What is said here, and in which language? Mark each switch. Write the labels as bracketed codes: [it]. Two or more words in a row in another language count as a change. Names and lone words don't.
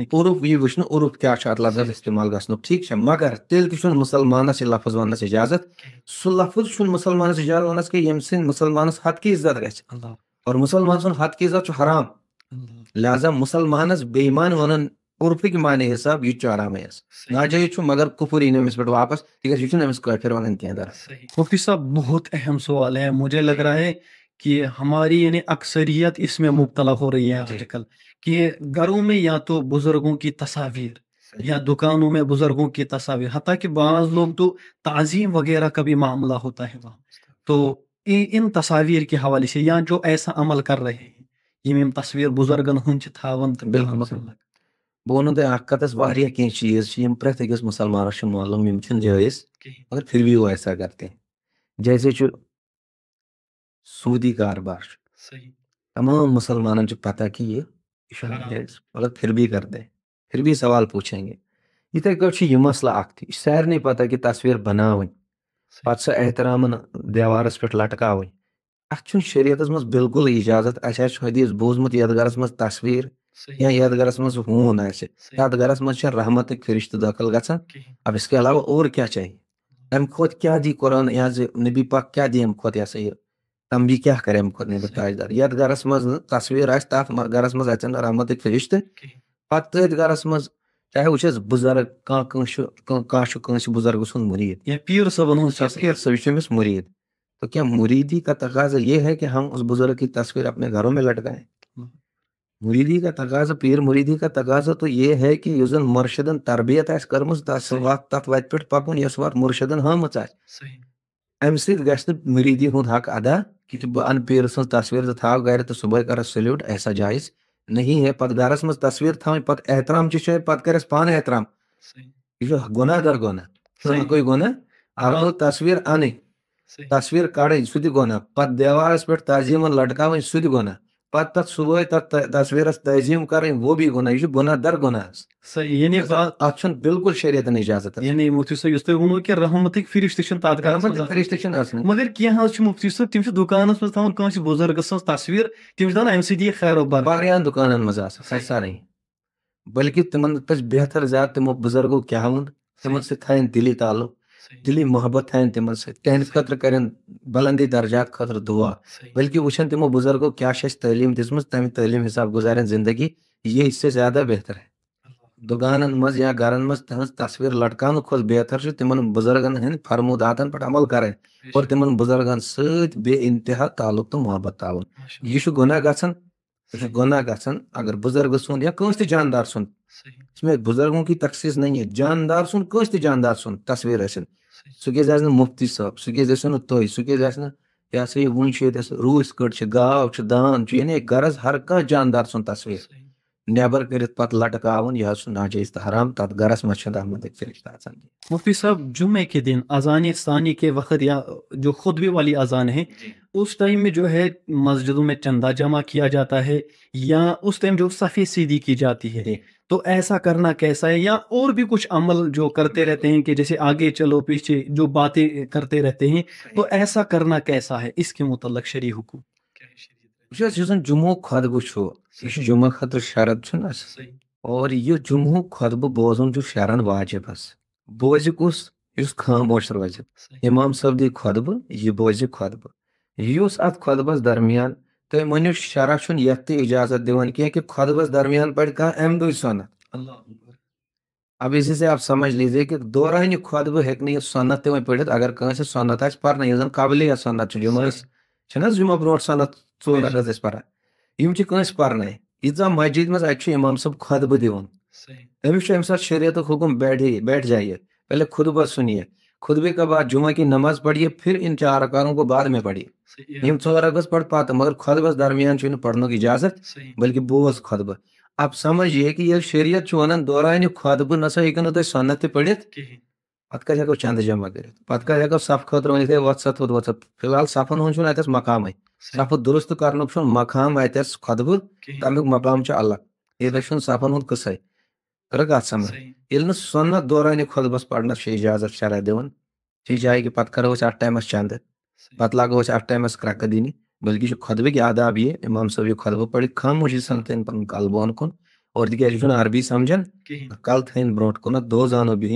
[ks] عرف یی وٕچھنہٕ عرف کیاہ چھُ اتھ لفظس استعمال گژھنُک ٹھیک چھا مگر تیٚلہِ تہِ چھُنہٕ مُسلمانس یہِ لفظ وننس اجازت سُہ لفظ چھُنہٕ مُسلمانس اجازت وننس کینٛہہ ییٚمہِ سٕنٛدۍ مُسلمانس حد کہِ عزت گژھِ اور مُسلمان سُنٛد حد کہِ عزت چھُ حرام لہذا مُسلمانس بے ایمان ونُن عرفٕکۍ معنی حساب یہِ تہِ چھُ حرامٕے حظ ناجٲیز چھُ مگر کُفر یی نہٕ أمِس پٮ۪ٹھ واپس تِکیازِ یہِ چھُنہٕ أمِس کٲفر ونان کینٛہہ دراصل. [ur] مفتی صاحب بہت اہم سوال ہے، مجھے لگ رہا ہے کہ ہماری یعنی اکثریت اس میں مبتلا ہو رہی ہے آج کل کہ گھروں میں یا تو بزرگوں کی تصاویر یا دکانوں میں بزرگوں کی تصاویر، حتیٰ کہ بعض لوگ تو تعظیم وغیرہ کا بھی معاملہ ہوتا ہے وہاں، تو ان تصاویر کے حوالے سے یا جو ایسا عمل کر رہے ہیں [ks] یم تصویر بزرگن ہند چھ تھاون بالکل بہٕ ونو تۄہہِ اکھ کتھ واریاہ کینٛہہ چیٖز چھِ یِم پرٛٮ۪تھ أکِس مُسلمانس چھِ معلوم یِم چھِنہٕ جٲیز مگر [ur] پھر بھی وہ ایسا کرتے ہیں. [ks] جیسے چھُ سوٗدی کاربار چھُ تمام مسلمانن چھُ پتہ کہ یہ چھُنہٕ جٲیز مگر [ur] پھر بھی کرتے ہیں پھر بھی سوال پوچھیں گے [ks] یِتھَے کٲٹھۍ چھُ یہِ مسلہٕ اکھ تہِ یہِ چھِ سارنٕے پتہ کہِ تصویٖر بناوٕنۍ پتہٕ سۄ احترامن دیوارس پٮ۪ٹھ لٹکاوٕنۍ اتھ چھُنہٕ شریعتس منٛز بالکل اجازت اسہِ آسہِ حدیث بوٗزمُت یتھ گرس منٛز تصویٖر یا یتھ گرس منٛز ہوٗن آسہِ تتھ گرس منٛز چھِ رحمتٕکۍ فرشتہٕ دٲخل گژھان [ur] اب اس کے علاوہ اور کیا چاہیے [ks] امہِ کھۄتہٕ کیٛاہ دی قرآن یہِ حظ نبی پاک کیٛاہ دی امہِ کھۄتہٕ یہِ ہسا یہِ تمبی کیٛاہ کرِ امہِ کھۄتہٕ نبی تاجدار یتھ گرس منٛز نہٕ تصویٖر آسہِ تتھ گرس منٛز اژن نہٕ رحمتٕکۍ فرشتہٕ پتہٕ تٔتھۍ گرس منٛز چاہے وٕچھس بُزرگ کانٛہہ چھُ کٲنٛسہِ بُزرگہٕ سُنٛد مُریٖد یا پیر صٲبن ہُنٛد [ur] تصویر سے یہ [ks] أمِس مُریٖد [ur] تو کیا مریدی کا تقاضا یہ ہے کہ ہم اس بزرگ کی تصویر اپنے گھروں میں لٹکائیں مریدی کا تقاضا پیر مریدی کا تقاضا تو یہ [ks] ہے کہ یُس زن مرشدن تربیت آسہِ کٔرمٕژ تتھ وتہِ پٮ۪ٹھ پکُن یۄس وتھ مرشدن ہٲومٕژ آسہِ امہِ سۭتۍ گژھِ نہٕ مریٖدی ہُنٛد حق ادا کہ بہٕ انہٕ پیٖرٕ سٕنٛز تصویر تہٕ تھاو گرِ تہٕ صبحٲے کرس سلیوٹ [ur] ایسا جایز نہیں ہے [ks] پتہٕ گرس منٛز تصویر تھاوٕنۍ پتہٕ احترام چہِ جایہِ پتہٕ کرس پانہٕ احترام یہ چھُ گۄناہ گر گۄناہ کوئی گۄناہ اگر تصویر انٕنۍ تصویر کڑٕنۍ سُہ تہِ گۄناہ پتہٕ دیوارس پٮ۪ٹھ تعظیٖمن لٹکاوٕنۍ سُہ تہِ گۄناہ پتہٕ تتھ صبحٲے تتھ تصویرس تعظیٖم کرٕنۍ [ur] وہ بھی [ks] گۄناہ یہ چھُ گۄناہ در گۄناہ صحیح یعنی اتھ چھُنہٕ بالکل شریعتن اجازت یعنی مفتی صٲب یُس تۄہہِ ووٚنوٕ کہِ رحمتٕکۍ فرشتہٕ چھِنہٕ تتھ گرس منٛز فرشتہٕ چھِنہٕ آسان مگر کینٛہہ حظ چھِ مفتی صٲب تِم چھِ دُکانس منٛز تھاوان کٲنٛسہِ بُزرگہٕ سٕنٛز تصویر تِم چھِ دپان امہِ سۭتۍ یی خیر و برکت واریاہن دُکانن منٛز آسان سۄ سارے بلکہِ تِمن پزِ بہتر زیادٕ تِمو بُزرگو کیٛاہ ووٚن تِمن سۭتۍ تھاون دِلی تعلق دِلی محبت تھاون تِمن سۭتۍ تِہنٛدِ خٲطرٕ کرن بلندی درجات خٲطرٕ دُعا بلکہِ وٕچھن تِمو بُزرگو کیٛاہ چھِ اَسہِ تعلیٖم دِژمٕژ تمہِ تعلیٖم حساب گُزارن زندگی [ur] یہ اس سے زیادہ بہتر ہے [ks] دُکانن منٛز یا گرن منٛز تِہنٛز تصویر لٹکاونہٕ کھۄتہٕ بہتر چھُ تِمن بُزرگن ہٕنٛدۍ فرموداتن پٮ۪ٹھ عمل کرٕنۍ اور تِمن بُزرگن سۭتۍ بے انتہا تعلق تہٕ محبت تھاوُن یہِ چھُ گۄناہ گژھان یہ چھُ گۄناہ گژھان اگر بُزرگ سُنٛد یا کٲنٛسہِ تہِ جاندار سُنٛد [ur] اس میں بُزرگوں کی تخصیص نہیں ہے [ks] جاندار سُنٛد کٲنٛسہِ تہِ جاندار سُنٛد تصویر ٲسِن سُہ کیازِ آسہِ نہٕ مفتی صٲب سُہ کیازِ ٲسِو نہٕ تُہۍ سُہ کیازِ آسہِ نہٕ یہ ہسا یہِ وُنہِ چھُ ییٚتہِ روٗس کٔٹ چھِ گاو چھِ دان چھُ یعنی غرض ہر کانٛہہ جاندار سُنٛد تصویر نیبر کٔرِتھ پتہٕ لٹکاوُن یہِ حظ چھُ ناجٲیز تہٕ حرام تتھ گرس منٛز چھُنہٕ رحمتٕکۍ فرشتہٕ آسان [ur] مفتی صاحب جمعے کے دن اذان ثانی کے وقت یا جو خطبے والی اذان ہے اس ٹائم میں جو ہے مسجدوں میں چندہ جمع کیا جاتا ہے یا اس ٹائم جو صفے سیدھی کی جاتی ہے تو ایسا کرنا کیسا ہے یا اور بھی کچھ عمل جو کرتے رہتے ہیں کہ جیسے آگے چلو پیچھے جو باتیں کرتے رہتے ہیں تو ایسا کرنا کیسا ہے اس کے متعلق شرعی حکم [ks] یُس زن جمعُک خطبہٕ چھُ یہِ چھُ جمعہ خٲطرٕ شرط چھُنہ اور یہِ جمعُک خطبہٕ بوزُن چھُ شرن واجب حظ بوزِ کُس یُس خاموش روزِ امام صٲب دی خطبہٕ یہِ بوزِ خطبہٕ یُس اتھ خطبس درمیان تُہۍ مٲنِو شرع چھُنہٕ یتھ تہِ اجازت دِوان کینٛہہ کہ خطبس درمیان پرِ کانٛہہ امہِ دۄہ سۄنت [ur] اب اسی سے آپ سمجھ لیجیے کہ [ks] دورانہِ خطبہٕ ہیٚکہِ نہٕ یہِ سۄنت تہِ وۄنۍ پٔرِتھ اگر کٲنٛسہِ سۄنت آسہِ پرنہٕ یُس زن قبلِیا سۄنت چھُ جمعہ چھِنہٕ حظ جمعہ برونٛٹھ سۄنت 4 رکعت ٲسۍ پران یِم چھِ کٲنٛسہِ پرنَے ییٖژاہ مسجد منٛز اَتہِ چھُ امام صٲب خطبہٕ دِوان أمِس چھُ اَمہِ ساتہٕ شریعتُک حکم [ur] بیٹھ جائیے پہلے خطبہ سُنیے خطبے کے بعد جمعہ کی نماز پڑھیے پھر ان 4 رکعتوں کو بعد میں پڑھیے [ks] یِم 4 رکعت پڑھ پتہٕ مگر خطبس درمیان چھُنہٕ پرنُک اجازت بلکہ بوز خطبہٕ [ur] اب سمجھیے کہ [ks] ییٚلہِ شریعت چھُ ونان دورانہِ خطبہٕ نسا ہیٚکِو نہٕ تُہۍ سۄنت تہِ پٔرِتھ پتہٕ کتہِ ہیٚکو چندٕ جمع کٔرِتھ پتہٕ کتہِ ہیٚکو صف خٲطرٕ ؤنِتھ ہے وۄتھ سا تھوٚد وۄتھ سا فی الحال صفن ہُنٛد چھُنہٕ اتٮ۪س مقامٕے صفہٕ درست کرنُک چھُنہٕ مقام اتٮ۪س خطبہٕ تمیُک مقام چھُ الگ ییٚتٮ۪س چھُنہٕ صفن ہُنٛد قصے کٔرٕکھ کتھ سمجھ ییٚلہِ نہٕ سۄنت دورانہِ خطبس پرنس چھِ اجازت شرع دِوان یہِ جایہِ کہ پتہٕ کرو أسۍ اتھ ٹایمس چندٕ پتہٕ لاگو أسۍ اتھ ٹایمس کرٛکہٕ دِنہِ بلکہ چھُ خطبٕکۍ آداب یہِ امام صٲب یہِ خطبہٕ پرِ خاموشی سان تھٲیِن پنُن کلہٕ بۄن کُن اور تِکیازِ یہِ چھُنہٕ عربی سمجھان کلہٕ تھٲیِن برونٛٹھ کُنتھ دو زانو بِہِنۍ